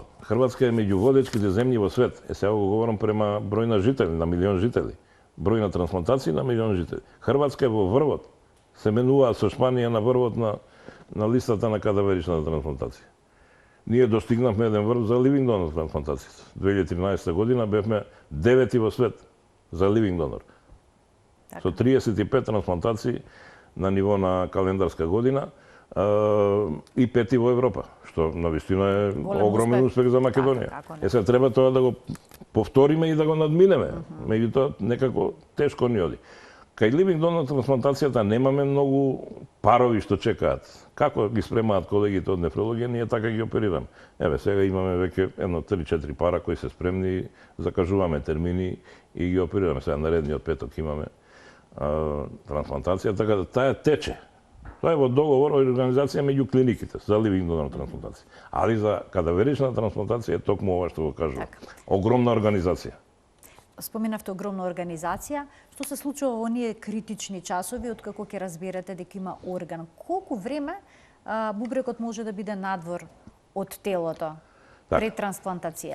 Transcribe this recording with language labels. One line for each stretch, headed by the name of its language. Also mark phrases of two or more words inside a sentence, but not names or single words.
Macedonian: Хрватска е меѓу водечките земји во свет. Сега го говорам према број на жители, на милион жители. Број на трансплантации на милион жители. Хрватска е во врвот. Се менуваат со Шпанија на врвот на листата на кадаверичната трансплантација. Ние достигнавме еден врв за
English: living donor
Macedonian: трансплантацијата. 2013 година бевме 9 во свет за
English: living donor.
Macedonian: Со 35 трансплантации на ниво на календарска година и 5 во Европа, што навистина е огромен успех за Македонија. Сега треба тоа да го повториме и да го надминеме. Меѓутоа некако тешко ни оди. Кај
English: living donor
Macedonian: трансплантацијата немаме многу парови што чекаат. Како ги спремаат колегите од нефрологија, ние така ги оперираме. Еве, сега имаме веќе едно 3-4 пара кои се спремни, закажуваме термини и ги оперираме. Сега наредниот петок имаме трансплантација, така да таа тече. Тоа е во договор о организација меѓу клиниките за
English: living donor
Macedonian: трансплантација. Али за кадаверична трансплантација е токму ова што го кажува. Огромна организација. Споменавте огромна организација. Што се случува во оние критични часови откако ќе разберете дека има орган? Колку време бубрекот може да биде надвор од телото пред трансплантацијата?